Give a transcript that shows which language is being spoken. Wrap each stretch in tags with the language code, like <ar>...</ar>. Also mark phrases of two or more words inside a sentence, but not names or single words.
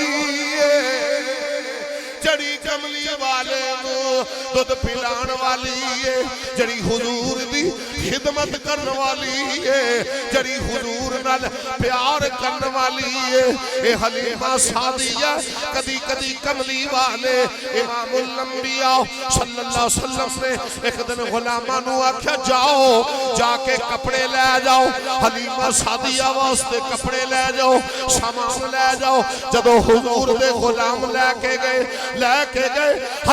<pa>جیہڑی کملی والے نوں دودھ پلاون والی ہے جیہڑی حضور دی خدمت کرنے والی ہے جیہڑی حضور نال پیار کرنے والی ہے اے حلیمہ سعدیہ کدی کدی کملی والے</pa> <ar>إمام الأنبياء صلى الله عليه وسلم</ar> <pa>نے ایک دن غلاماں نوں آکھیا جاؤ جا کے کپڑے لے جاؤ حلیمہ سعدیہ واسطے کپڑے لے جاؤ سامان لے جاؤ جدوں حضور دے غلام لے کے گئے</pa>